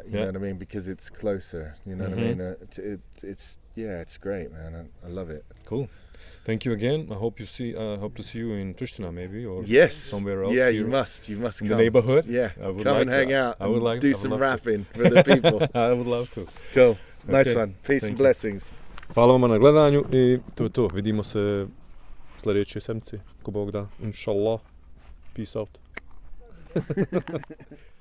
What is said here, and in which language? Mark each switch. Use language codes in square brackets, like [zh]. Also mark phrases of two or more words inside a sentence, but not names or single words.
[en] You know what I mean? Because it's closer. You know what I mean? It's great, man. I love it. Cool. Thank you again. I hope to see you in Pristina maybe, or somewhere else. Yeah, you must in come. The neighborhood. Yeah, I would come like and hang out. I would like do some rapping for the people. I would love to. Cool. Nice one. Peace and blessings. [bs] Hvala vam na gledanju i to je to. Vidimo se sljedeće sedmice, ko Bog da. [en] Inshallah. Peace out.